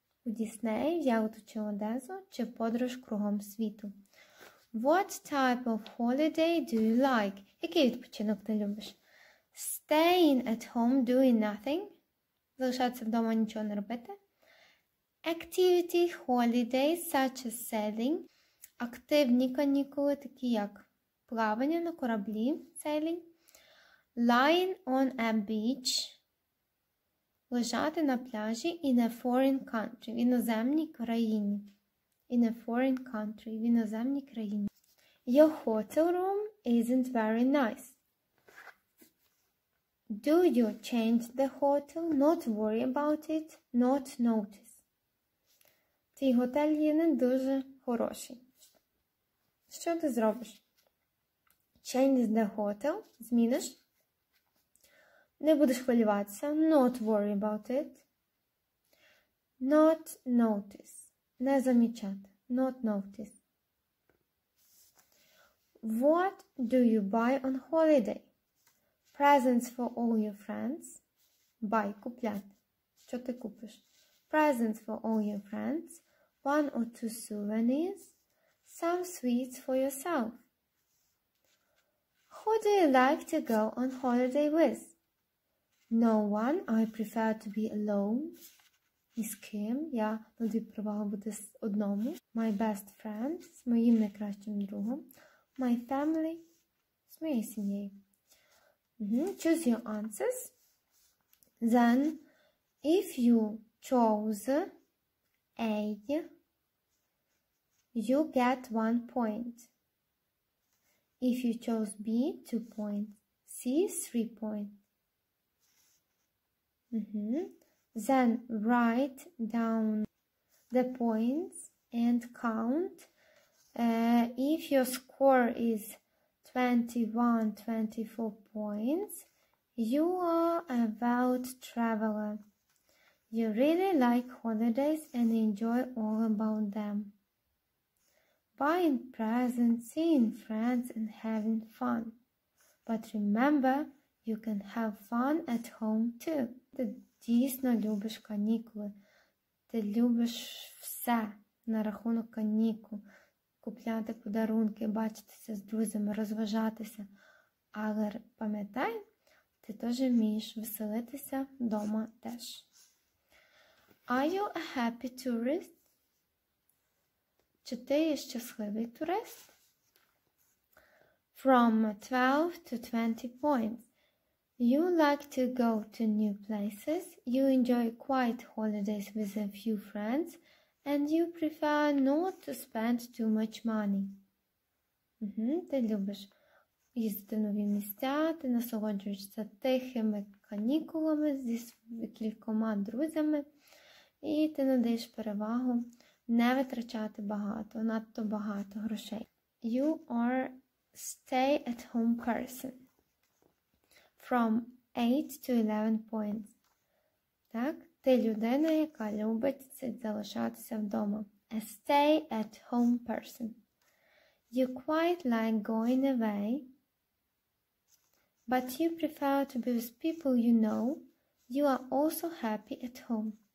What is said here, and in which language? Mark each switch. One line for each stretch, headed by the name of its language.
Ukrainian: У Дісней, в Ялту чи Одесу, чи подорож кругом світу?
English: What type of holiday do you like?
Ukrainian: Який відпочинок ти любиш?
English: Staying at home doing nothing?
Ukrainian: Залишатися вдома, нічого не робити?
English: Activity holidays such as sailing?
Ukrainian: Активні канікули, такі як плавання на кораблі, sailing?
English: Lying on a beach?
Ukrainian: Лежати на пляжі
English: in a foreign country,
Ukrainian: в іноземній країні.
English: In a foreign country,
Ukrainian: в іноземній країні.
English: Your hotel room isn't very nice. Do you change the hotel? Not worry about it. Not notice.
Ukrainian: Твій готель є не дуже хороший. Що ти зробиш?
English: Change the hotel.
Ukrainian: Зміниш. Не будеш хвилюватися.
English: Not worry about it. Not notice.
Ukrainian: Не замічати.
English: Not notice. What do you buy on holiday? Presents for all your friends. Buy.
Ukrainian: Купляти. Що ти купиш?
English: Presents for all your friends. One or two souvenirs. some sweets for yourself. Who do you like to go on holiday with? No one. I prefer to be alone.
Ukrainian: Ні з ким. Я надаю перевагу бути одному.
English: My best friend.
Ukrainian: З моїм найкращим другом.
English: My family.
Ukrainian: З моєю сім'єю.
English: Choose your answers. Then, if you chose A, you get 1 point. If you chose B, 2 points. C, 3 points. Then write down the points and count. If your score is 21, 24 points, you are a world traveler. You really like holidays and enjoy all about them. Buying presents, seeing friends and having fun. But remember, you can have fun at home too.
Ukrainian: Ти дійсно любиш канікули. Ти любиш все на рахунок канікул. Купляти подарунки, бачитися з друзями, розважатися. Але пам'ятай, ти теж вмієш веселитися вдома теж.
English: Are you a happy tourist?
Ukrainian: Чи ти є щасливий турист?
English: From 12 to 20 points. You like to go to new places. You enjoy quiet holidays with a few friends. And you prefer not to spend too much money.
Ukrainian: Ти любиш їздити в нові місця, ти насолоджуєшся тихими канікулами зі кількома друзями, і ти надаєш перевагу не витрачати надто багато грошей.
English: You are stay-at-home person. From 8 to 11 points.
Ukrainian: Так? Ти людина, яка любить залишатися вдома.
English: A stay-at-home person. You quite like going away, but you prefer to be with people you know. You are also happy at home.